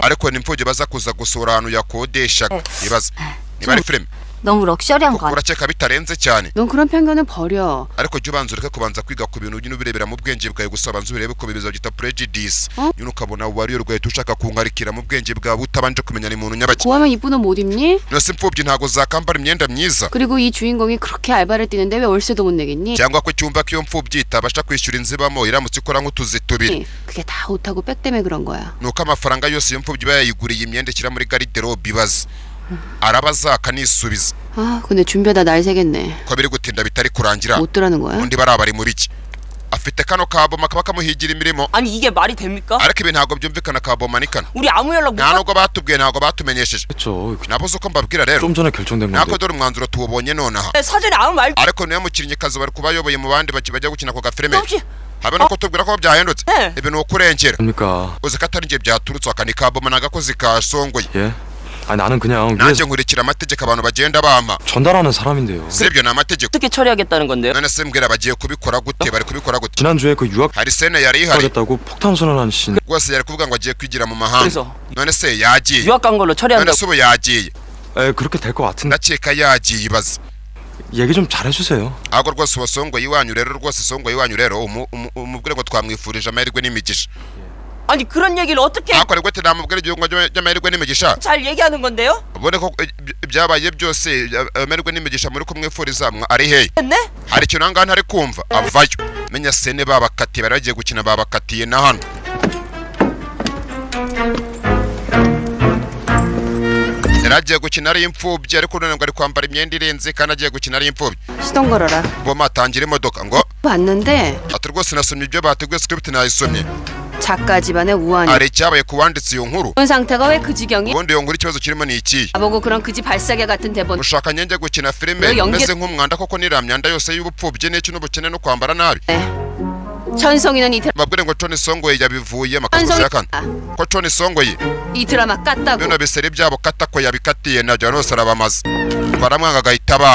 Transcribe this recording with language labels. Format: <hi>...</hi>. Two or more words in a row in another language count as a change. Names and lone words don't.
<rw>ariko ni imfubyi baza kuza gusura ahantu yakodeshaga ibaza niba ari filime</rw> <ko>너무 럭셔리한 거 아니야?</ko> <rw>urakeka bitarenze cyane</rw> <ko>넌 그런 편견은 버려.</ko> <rw>ariko jya ubanza ureke kubanza kwiga ku bintu nyine ubirebera mu bwenge bwawe gusa banza ubirebe ko bibiza byita prejudice nyine ukabona wariyo rwahita ushaka kunkarikira mu bwenge bwawe utabanje kumenya ni muntu nyabaki</rw> <ko>고하면 이쁜 옷 못 입니?</ko> <rw>nose imfubyi ntabwo zakambara imyenda myiza</rw> <ko>그리고 이 주인공이 그렇게 알바를 뛰는데 왜 월세도 못 내겠니?</ko> <rw>cyangwa ko cyumva ko iyo mfubyi itabasha kwishyura inzu ibamo iramutse ikora nk'utuzi tubiri</rw> <ko>그게 다 옷하고 백 때문에 그런 거야.</ko> <rw>nuko amafaranga yose iyo mfubyi iba yayiguriye imyenda ishyira muri garderobe ibaza arabaza akanisubiza</rw> <ko>아 근데 준비하다 날 새겠네.</ko> <rw>ko biri gutinda bitari kurangira</rw> <ko>못 들어는 거야?</ko> <rw>undi bari abari mu biki afite kano kaboma kaba kamuhigira imirimo.</rw> <ko>아니 이게 말이 됩니까?</ko> <rw>ariko ibi ntabwo byumvikana kaboma nikana.</rw> <ko>우리 아무 연락 못</ko> <rw>nta nubwo batubwiye ntabwo batumenyesheje.</rw> <ko>그렇죠.</ko> <rw>nabuze uko mbabwira rero.</rw> <ko>좀 전에 결정된</ko> <rw>nako dore umwanzuro tuwubonye nonaha.</rw> <ko>사전에 아무 말</ko> <rw>ariko niyo mukinnyikazi bari kubayoboye mu bandi bajya gukina ako gafilime.</rw> <ko>없이</ko> <rw>habe no kutubwira ko byahindutse. ibi ni ukurengera.</rw> <ko>겁니까?</ko> <rw>uzi ko atari njye byaturutse aka ni kaboma n'agakozi kasongoye.</rw> <ko>예? 아니 나는 그냥</ko> <rw>nanjye nkurikira amategeko abantu bagenda bama.</rw> <ko>전달하는 사람인데요.</ko> <rw>sibyo ni amategeko.</rw> <ko>어떻게 처리하겠다는 건데요?</ko> <rw>none se mbwira bagiye kubikora gute bari kubikora gute.</rw> <ko>지난주에 그 유학</ko> <rw>hari sene yari ihari</rw> <ko>가겠다고 폭탄 선언한 신.</ko> <rw>rwose yari kuvuga ngo agiye kwigira mu mahanga.</rw> <ko>그래서</ko> <rw>none se yagiye.</rw> <ko>유학 간 걸로</ko> <rw>none</rw> <ko>처리한다고.</ko> <rw>se ubu yagiye.</rw> <ko>에 그렇게 될 것 같은데</ko> <rw>ndakeka yagiye ibaze.</rw> <ko>얘기 좀 잘해주세요.</ko> <rw>ahubwo rwose wasongoye iwanyu rero rwose songoye iwanyu rero umubwire ngo twamwifurije amahirwe n'imigisha.</rw> <ko>아니 그런 얘기를 어떻게</ko> <rw>akore gute namubwire igihugu cy'amahirwe n'imigisha.</rw> <ko>잘 얘기하는 건데요?</ko> <rw>ubone ko byabaye byose amahirwe n'imigisha muri kumwifuriza ari hehe.</rw> <ko>네?</ko> <rw>hari ikintu ahangaha ntari kumva avayo. menya sene babakatiye bari bagiye gukina babakatiye na hano. yari agiye gukina ari imfubyi ariko none ngo ari kwambara imyenda irenze kandi agiye gukina ari imfubyi.</rw> <ko>시동 걸어라.</ko> <rw>boma atangira imodoka ngo</rw> <ko>봤는데</ko> <rw>ati rwose nasomye ibyo bateguye script nayisomye.</rw> <ko>작가 집안의 우환이</ko> <rw>hari icyabaye ku wanditse iyo nkuru.</rw> <ko>그런 상태가 왜 그 지경이?</ko> <rw>ubundi iyo nkuru ikibazo kirimo ni iki.</rw> <ko>나보고 그런 그지 발사계 같은 대본</ko> <rw>ushaka njye gukina filime meze nk'umwanda koko niriya myanda yose y'ubupfubyi n'iki n'ubukene no kwambara nabi.</rw> <ko>천성이는 이</ko> <rw>babwire ngo Tony Songoye yabivuye makazuza ya kane ko Tony Songoye</rw> <ko>드라마 깠다고.</ko> <rw>bino biseri byabo kata ko yabikatiye na John Ross arabamaze baramwanga agahita banga.</rw>